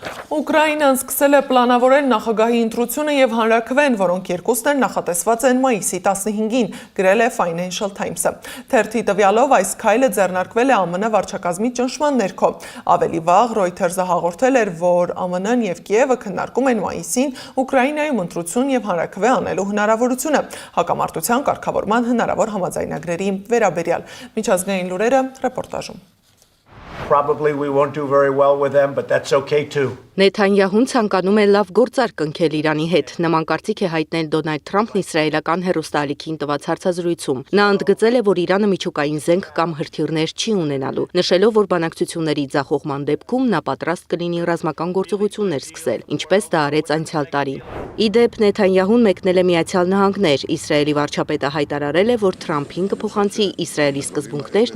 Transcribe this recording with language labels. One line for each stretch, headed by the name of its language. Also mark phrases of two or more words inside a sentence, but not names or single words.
Armenian: Ուկրաինան սկսել է պլանավորել նախագահի ընտրությունը եւ հանրաքվեն, որոնք երկուսն էլ նախատեսված են մայիսի 15-ին, գրել է Financial Times-ը։ Թերթի տվյալով այս քայլը ձեռնարկվել է ԱՄՆ վարչակազմի ճնշման ներքո։ Ավելի վաղ Reuters-ը հաղորդել էր, որ ԱՄՆ-ն եւ Կիևը քննարկում են մայիսին Ուկրաինայում ընտրություն եւ հանրաքվե անելու հնարավորությունը, հակամարտության կարգավորման հնարավոր համաձայնագրերի վերաբերյալ։ Միջազգային լուրերը ռեպորտաժում։
English: Probably we won't do very well with them, but that's okay too.
Armenian: Նեթանյահուն ցանկանում է լավ գործար կնքել Իրանի հետ։ Նման կարծիք է հայտնել Դոնալդ Թրամփն իսրայելական հեռուստաալիքին տված հարցազրույցում։ Նա ընդգծել է, որ Իրանը միջուկային զենք կամ հրթիռներ չի ունենալու, նշելով, որ բանակցությունների ձախողման դեպքում նա պատրաստ կլինի ռազմական գործողություններ սկսել, ինչպես դա արեց անցյալ տարի։ Ի դեպ, Նեթանյահուն մեկնել է Միացյալ Նահանգներ։ Իսրայելի վարչապետը հայտարարել է, որ Թրամփին կփոխանցի Իսրայելի սկզբունքներն